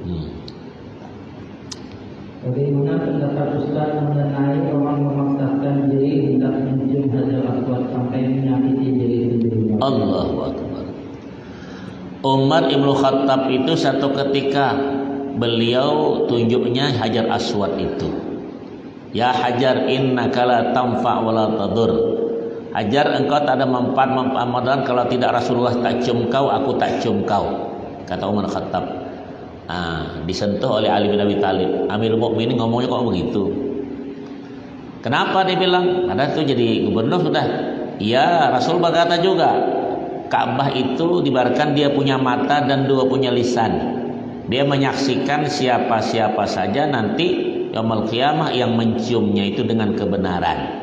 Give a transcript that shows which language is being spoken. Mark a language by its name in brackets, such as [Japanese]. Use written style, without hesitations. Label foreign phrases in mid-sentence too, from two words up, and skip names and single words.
[Indonesian] Bagaimana pendapat Ustaz mengenai orang memaksakan diri hendak mencium Hajar Aswad sampai menyakiti diri sendiri? [Arabic] الله أكبر. [Indonesian] Umar Ibnu Khattab itu satu ketika beliau tunjuknya Hajar Aswad itu. Ya Hajar, [Arabic] إنك لا تنفع ولا تضر. [Indonesian] Hajar, engkau tak ada manfaat kalau tidak Rasulullah tak cium kau, aku tak cium kau, kata Umar Khattab. Disentuh oleh Ali bin Abi Thalib. Amirul Mukminin ngomongnya kok begitu? Kenapa dia bilang? Karena itu jadi gubernur sudah. Iya, Rasul berkata juga, Ka'bah itu diibaratkan dia punya mata dan dua punya lisan. Dia menyaksikan siapa-siapa saja nanti [Arabic] يوم القيامة [Indonesian] yang menciumnya itu dengan kebenaran.